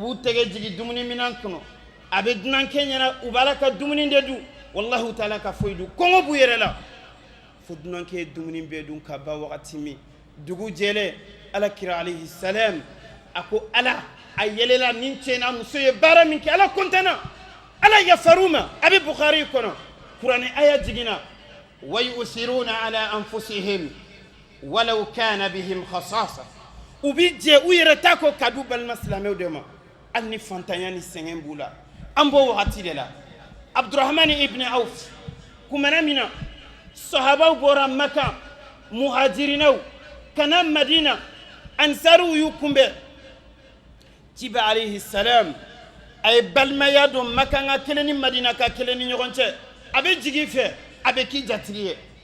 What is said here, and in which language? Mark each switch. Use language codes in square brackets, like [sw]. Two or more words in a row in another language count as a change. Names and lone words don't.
[bm] b'u tɛgɛ jigin dumuni minɛn kɔnɔ a bɛ dunankɛ ɲɛna u b'a la ka dumuni de dun [ar] والله تعالى [bm] ka foyi dun kɔngɔ b'u yɛrɛ la fo dunankɛ ye dumuni bɛɛ dun ka ban wagati min dugu jɛlen alakira [ar] عليه السلام [bm] a ko ala a yɛlɛla nin cɛ n'a muso ye baara min kɛ ala kɔntanna ala yafar'u ma a bɛ bukhari kɔnɔ kuranɛ aya jiginna [ar] ويؤثرون على أنفسهم ولو كان بهم خصاصة [bm] u bi jɛ u yɛrɛ ta ko ka di balima silamɛw de ma hali ni fantanya ni sɛgɛn b'u la an b'o wagati de la abdurahman ibn auf kumana min na sahabaw bɔra maka muhajirinaw ka na madina ansariw y'u kunbɛn ciba [ar] عليه السلام [bm] a ye balimaya dɔn maka ka kelen ni madina ka kelen ni ɲɔgɔn cɛ a bɛ jigin fɛ a bɛ k'i jatigi ye